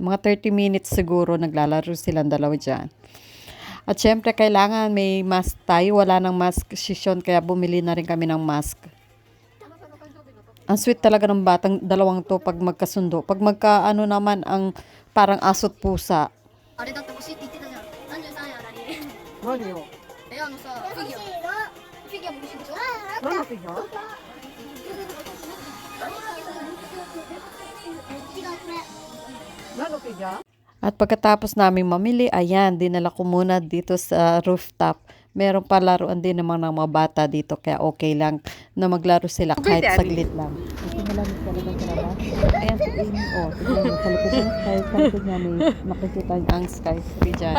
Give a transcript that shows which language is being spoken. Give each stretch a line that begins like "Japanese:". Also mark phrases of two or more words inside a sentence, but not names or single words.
Filipino: Mga 30 minutes siguro naglalaro silang dalawa dyan. At syempre, kailangan may mask tayo. Wala nang
English: mask session,
Filipino: kaya bumili na rin kami ng mask. Ang sweet talaga ng batang dalawang to pag magkasundo. Pag magkaano naman ang parang asot pusa.
Japanese: あれだって欲しいって言ってたじゃん。33円あらり。
Filipino: Ano yun?
Japanese: フィギュア。フィギュアも欲しいでしょ。
Filipino: Ano yun?
Japanese: 違うこれ。
Filipino: Ano yun? At pagkatapos namin mamili, ayan, dinala ko muna dito sa rooftop. Meron pa laruan din naman ng mga bata dito, kaya okay lang na maglaro sila kahit saglit lang. Ito malamig talaga sa labas. Ayan, si Amy, oh, tignan mo, sa likod ng sky, sa likod niya may makikita ang
English: sky free
Filipino: dyan.